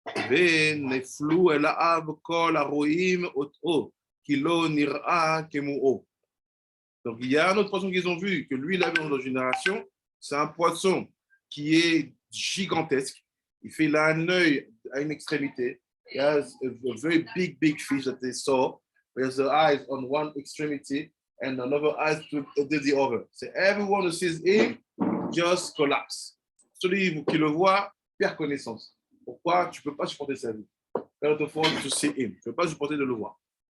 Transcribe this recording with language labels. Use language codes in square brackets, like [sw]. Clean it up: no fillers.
[he] ונפלו אליו כל הרואים אותו, כי לא נראה כמוהו. [fr] Donc il y a un autre poisson qu'ils ont vu, que lui, il avait dans notre génération, c'est un poisson qui est gigantesque. Il a un œil à une extrémité. [en] He has a very big fish that they saw. There's the eyes on one extremity and another eyes to the other. So everyone who sees him just collapse. [fr] Celui qui le voit perd connaissance. Pourquoi? Tu ne peux pas supporter sa vie. [en] To see him. [fr] Tu ne peux pas supporter de le voir.